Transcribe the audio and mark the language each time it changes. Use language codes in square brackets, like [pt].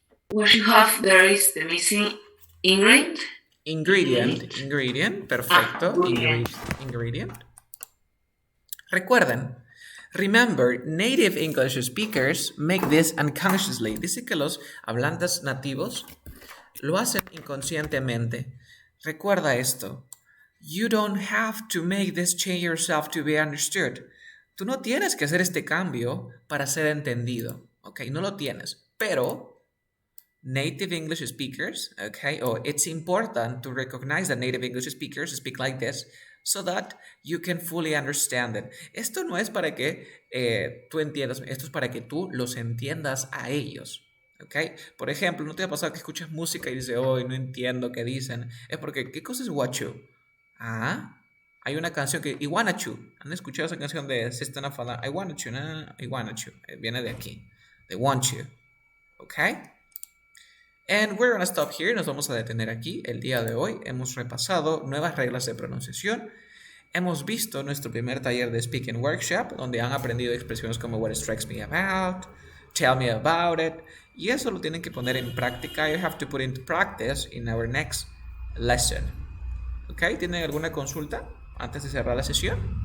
[en] What you have there is the missing ingredient. Ingredient, perfecto. Ingredient. [es] Recuerden, [en] remember, native English speakers make this unconsciously. [es] Dice que los hablantes nativos lo hacen inconscientemente. Recuerda esto. [en] You don't have to make this change yourself to be understood. [es] Tú no tienes que hacer este cambio para ser entendido. Ok, no lo tienes. Pero [en] native English speakers, okay, it's important to recognize that native English speakers speak like this so that you can fully understand it. [es] Esto no es para que tú entiendas, esto es para que tú los entiendas a ellos. Okay? Por ejemplo, ¿no te ha pasado que escuchas música y dices, oh, no entiendo qué dicen? Es porque, ¿qué cosa es Wachu? Hay una canción que, [en] I wanna you. [es] ¿Han escuchado esa canción de System of a Down? [en] I wanna you, I wanna you. [es] Viene de aquí, de want you. Okay? [en] And we're gonna stop here. [es] Nos vamos a detener aquí. El día de hoy hemos repasado nuevas reglas de pronunciación. Hemos visto nuestro primer taller de Speaking Workshop, donde han aprendido expresiones como [en] what strikes me about, tell me about it, [es] y eso lo tienen que poner en práctica. [en] You have to put into practice in our next lesson. [es] ¿Ok? ¿Tienen alguna consulta antes de cerrar la sesión?